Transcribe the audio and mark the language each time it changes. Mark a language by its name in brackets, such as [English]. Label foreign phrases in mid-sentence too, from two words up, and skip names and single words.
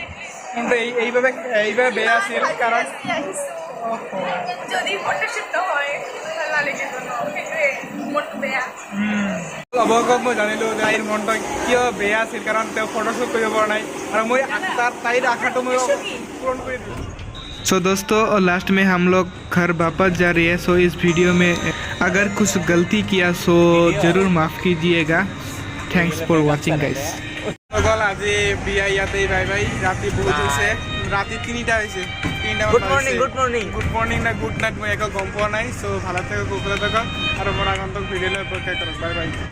[Assamese] কিন্তু এইভাবে বেয়া আছিল কাৰণ যদি ফটোশ্বুট নহয় ভাল নালাগিব ন, সেইটোৱে মনটো বেয়া। অৱগত মই জানিলোঁ যে তাইৰ মনটো কিয় বেয়া আছিল, কাৰণ তেওঁ ফটোশ্বুট কৰিব পৰা নাই আৰু মই তাইৰ আশাটো মই পূৰণ কৰি দিলোঁ। [Hindi] सो दोस्तों, लास्ट में हम लोग घर वापस जा रही है। सो इस वीडियो में अगर कुछ गलती किया सो ज़रूर माफ़ कीजिएगा। [English] thanks for watching guys. [Assamese] আজি বিয়া ইয়াতে [English] bye bye. [Assamese] ৰাতি বহুত হৈছে, ৰাতি 3টা হৈছে। [English] good morning [Assamese] না [English] good night [Assamese] মই একো গম পোৱা নাই। চ' ভালে থাকক, কুশলে থাকক আৰু মোৰ আগন্তুক ভিডিঅ'লৈ অপেক্ষা কৰক। [English] bye bye.